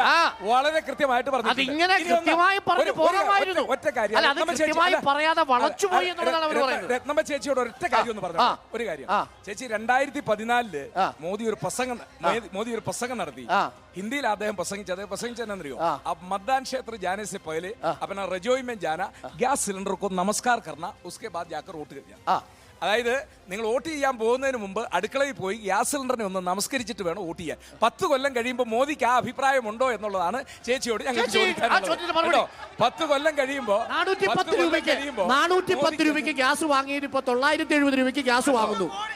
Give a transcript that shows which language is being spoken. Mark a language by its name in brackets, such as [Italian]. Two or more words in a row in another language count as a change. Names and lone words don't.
[Malayalam] വളരെ കൃത്യമായിട്ട് പറഞ്ഞു. ഒറ്റ കാര്യം രത്നമ്മ ചേച്ചിയോട് ഒറ്റ കാര്യം ഒന്ന് പറഞ്ഞു. ഒരു കാര്യം, ചേച്ചി 2014 മോദി ഒരു പ്രസംഗം നടത്തി. हिंदी അദ്ദേഹം പ്രസംഗിച്ചതെന്നറിയോ? [Hindi] अब मतदान क्षेत्र जाने से पहले अपना रजोई में जाना, गैस सिलेंडर को नमस्कार करना, उसके बाद जाकर वोट करना. [Malayalam] അതായത് നിങ്ങൾ വോട്ട് ചെയ്യാൻ പോകുന്നതിന് മുമ്പ് അടുക്കളയിൽ പോയി ഗ്യാസ് സിലിണ്ടറിനെ ഒന്ന് നമസ്കരിച്ചിട്ട് വേണം വോട്ട് ചെയ്യാൻ. 10 കൊല്ലം കഴിയുമ്പോൾ മോദിക്ക് ആ അഭിപ്രായം ഉണ്ടോ എന്നുള്ളതാണ് ചേച്ചിയോട് ഞങ്ങൾക്ക് ചോദിക്കാനുള്ളത്. 10 കൊല്ലം കഴിയുമ്പോൾ 410 രൂപയ്ക്ക് ഗ്യാസ് വാങ്ങിയത് ഇപ്പൊ 970 രൂപയ്ക്ക് ഗ്യാസ് വാങ്ങുന്നു.